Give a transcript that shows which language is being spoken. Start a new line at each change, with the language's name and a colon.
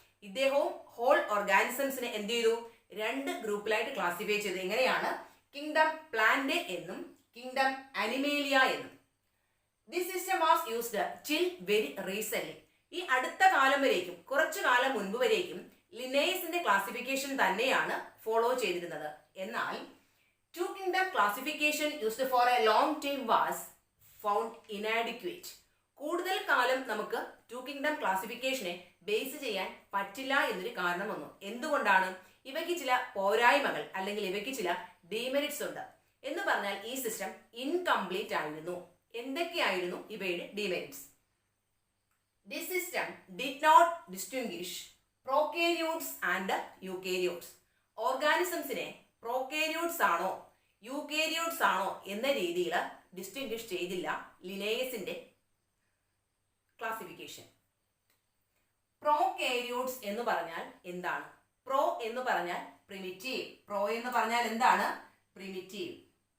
Malayalam: ഇദ്ദേഹവും ഹോൾ ഓർഗാനിസംസിനെ എന്ത് ചെയ്തു? 2 ഗ്രൂപ്പിലായിട്ട് ക്ലാസിഫൈ ചെയ്തു. എങ്ങനെയാണ്? കിങ്ഡം പ്ലാന്റേ എന്നും കിങ്ഡം അനിമേലിയ എന്നും.
English: This system was used till very recent.
Malayalam: ഈ അടുത്ത കാലം വരേക്കും, കുറച്ചു കാലം മുൻപ് വരേക്കും ലിനേയസിന്റെ ക്ലാസിഫിക്കേഷൻ തന്നെയാണ് ഫോളോ ചെയ്തിരുന്നത്.
English: എന്നാൽ 2 kingdom classification used for a long time was found inadequate.
Malayalam: കൂടുതൽ കാലം നമുക്ക് 2 kingdom ക്ലാസിഫിക്കേഷനെ ബേസ് ചെയ്യാൻ പറ്റില്ല എന്നൊരു കാരണം വന്നു. എന്തുകൊണ്ടാണ്? ഇവയ്ക്ക് ചില പോരായ്മകൾ അല്ലെങ്കിൽ ഇവയ്ക്ക് ചില ഡീമെറിറ്റ്സ് ഉണ്ട്. എന്ന് പറഞ്ഞാൽ ഈ സിസ്റ്റം ഇൻകംപ്ലീറ്റ് ആയിരുന്നു. എന്തൊക്കെയായിരുന്നു ഇവയുടെ demerits?
English: This system did not distinguish prokaryotes and eukaryotes. ഓർഗാനിസംസിനെ
Malayalam: prokaryotes ആണോ യൂകാരിയോട്സ് ആണോ എന്ന രീതിയിൽ ഡിസ്റ്റിംഗ്വിഷ് ചെയ്തില്ല ലിനേയസിന്റെ ക്ലാസിഫിക്കേഷൻ. പ്രോകാരിയോട്സ് എന്ന് പറഞ്ഞാൽ എന്താണ്? പ്രോ എന്ന് പറഞ്ഞാൽ പ്രിമിറ്റീവ്. പ്രോ എന്ന് പറഞ്ഞാൽ എന്താണ്? പ്രിമിറ്റീവ്.